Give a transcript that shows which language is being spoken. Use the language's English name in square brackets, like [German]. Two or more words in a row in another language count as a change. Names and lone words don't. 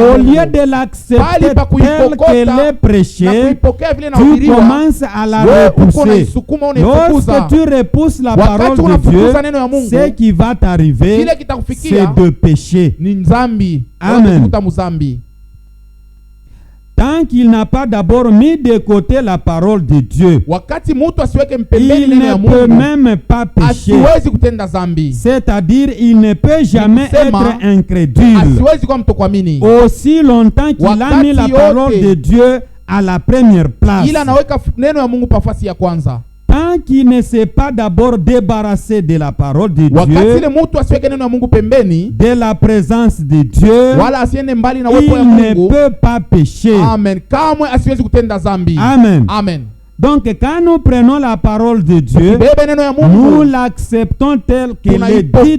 [French] Au lieu de l'accepter telle qu'elle est prêchée, tu commences à la repousser. Lorsque tu repousses la parole de Dieu, ce qui va t'arriver, c'est de pécher. Amen. Tant Tant qu'il n'a pas d'abord mis de côté la parole de Dieu, [Swahili] wakati mtu asiweke mpembeni [French] il [Swahili] neno ya [French] ne peut [Swahili] Mungu, [French] même pas pécher. [Swahili] asiwezi kutenda dhambi. [French] C'est-à-dire, il ne peut jamais être incrédule. [Swahili] Asiwezi kuwa mtokuamini. [French] Aussi longtemps qu'il a mis la parole de Dieu à la première place. [Swahili] Ila anaweka neno ya Mungu pafasi ya kwanza. [French] Tant qu'il ne s'est pas d'abord débarrassé de la parole de Dieu, de la présence de Dieu, il ne peut pas pécher. Amen. Amen. Amen. Donc quand nous prenons la parole de Dieu, nous l'acceptons telle qu'elle est dite.